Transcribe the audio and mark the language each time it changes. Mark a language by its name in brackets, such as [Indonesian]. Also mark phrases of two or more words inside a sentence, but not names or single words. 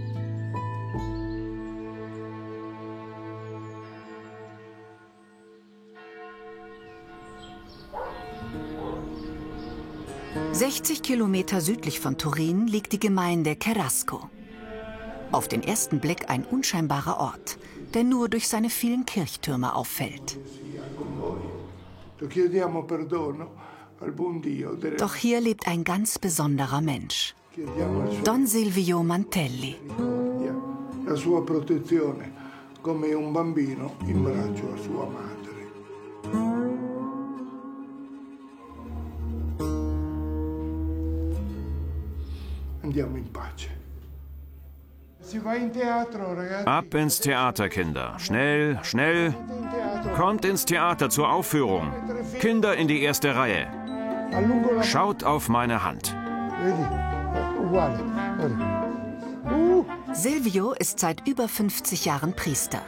[German] ...60 Kilometer südlich von Turin liegt die Gemeinde Cherasco. Auf den ersten Blick ein unscheinbarer Ort, der nur durch seine vielen Kirchtürme auffällt. Doch hier lebt ein ganz besonderer Mensch. Don Silvio Mantelli. [Italian] La sua protezione, come un bambino in braccio a sua madre. Andiamo in pace. [German] Ab ins Theater, Kinder. Schnell, schnell. Kommt ins Theater zur Aufführung. Kinder in die erste Reihe. Schaut auf meine Hand. Silvio ist seit über 50 Jahren Priester.